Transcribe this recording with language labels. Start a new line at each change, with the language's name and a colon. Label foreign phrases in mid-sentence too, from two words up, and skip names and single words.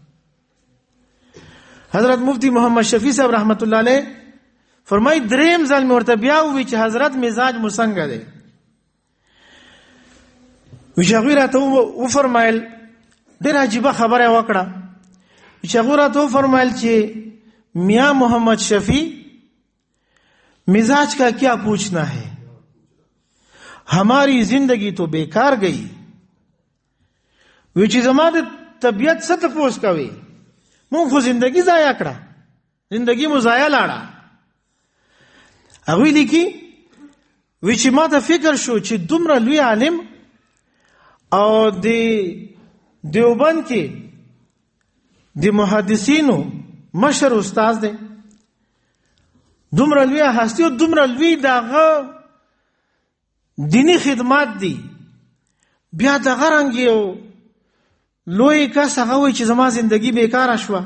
Pashto: حضرت مفتی محمد شفیع صاحب رحمت الله علیه فرمای دریم ځل مې ورته بیا وی چې حضرت مزاج مو څنګه دی؟ وی چې هغوی راته وفرمایل ډېره عجیبه خبره وکړه. چې هغوی راته وفرمایل چې
Urdu: میاں محمد شفیع مزاج کا کیا پوچھنا ہے, ہماری زندگی تو بیکار گئی.
Pashto: وی چې زما د طبیعت څه تپوس کوي, مونږ خو زندگی ضایع کړه, زندگی مو ضایع لاړه. هغوی لیکي وی چې ما ته فکر شو چې دومره لوی عالم او د دیوبند کې د محدثینو مشر استاد دی, دومره لوی هستی او دومره لوی دغه دینی خدمات دی, بیا دغه رنګ یو لوی کس هغه وایي چې زما زندگی بیکاره شوه.